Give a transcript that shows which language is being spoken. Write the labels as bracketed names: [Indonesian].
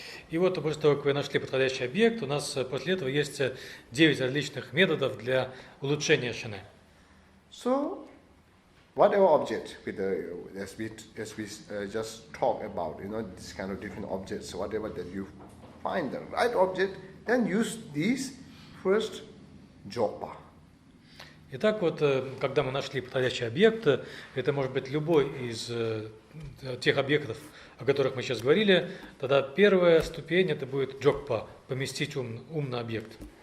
[Russian] И вот после того, как вы нашли подходящий объект, у нас после этого есть 9 различных методов для улучшения шине. [English] So, whatever object, as we just talk about, this kind of different objects, whatever that you find the right object, then use these first jokpa. [Russian] Итак, вот, когда мы нашли подходящий объект, это может быть любой из тех объектов, о которых мы сейчас говорили, тогда первая ступень это будет джокпа, поместить ум на объект.